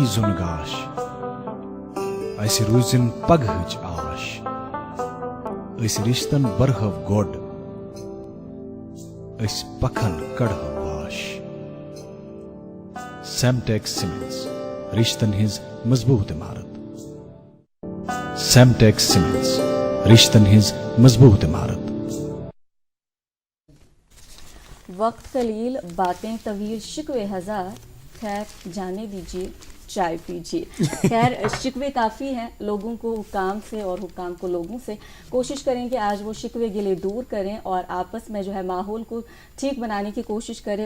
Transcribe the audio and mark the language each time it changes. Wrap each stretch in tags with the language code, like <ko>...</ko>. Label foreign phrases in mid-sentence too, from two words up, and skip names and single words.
<ks>زُن گاش، اسہِ روٗزِن پگہٕچ آش، أسۍ رِشتن برہو گۄڈ، أسۍ پکھن کڑہو واش. سیمٹیک سیمنٹس، رشتن ہٕنٛز مضبوٗط عمارت. سیمٹیک سیمنٹس، رشتن ہٕنٛز مضبوٗط عمارت.</ks> <ur>وقت قلیل، باتیں طویل، شکوے ہزار، خیر جانے دیجیے چائے پیجیے. خیر شکوے کافی ہیں لوگوں کو حکام سے اور حکام کو لوگوں سے. کوشش کریں کہ آج وہ شکوے گلے دور کریں اور آپس میں جو ہے ماحول کو ٹھیک بنانے کی کوشش کریں.</ur>